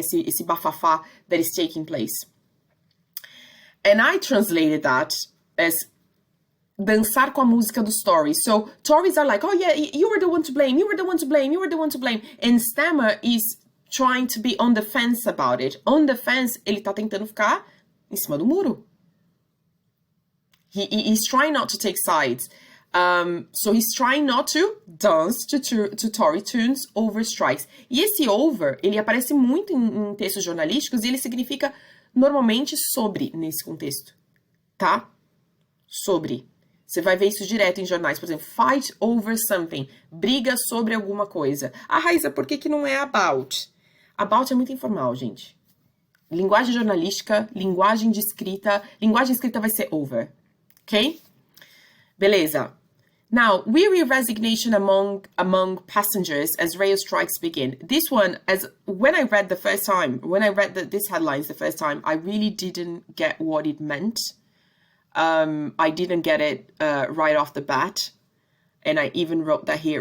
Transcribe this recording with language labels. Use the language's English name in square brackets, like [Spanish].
[Portuguese] esse bafafá [English] that is taking place. And I translated that as [Portuguese] dançar com a música do Tories. [English] So Tories are like, oh yeah, you were the one to blame, you were the one to blame, you were the one to blame. And Stammer is trying to be on the fence about it. On the fence, [Portuguese] ele tá tentando ficar em cima do muro. [English] He's trying not to take sides. So he's trying not to dance to Tory tunes over strikes. [Portuguese] E esse over, ele aparece muito em textos jornalísticos e ele significa normalmente sobre nesse contexto, tá? Sobre. Você vai ver isso direto em jornais, por exemplo, [English] fight over something, [Portuguese] briga sobre alguma coisa. Raiza, por que não é about? About é muito informal, gente. Linguagem jornalística, linguagem escrita vai ser over, ok? Beleza. [English] Now, weary resignation among passengers as rail strikes begin. This one, when I read this headlines the first time, I really didn't get what it meant. I didn't get it right off the bat. And I even wrote that here.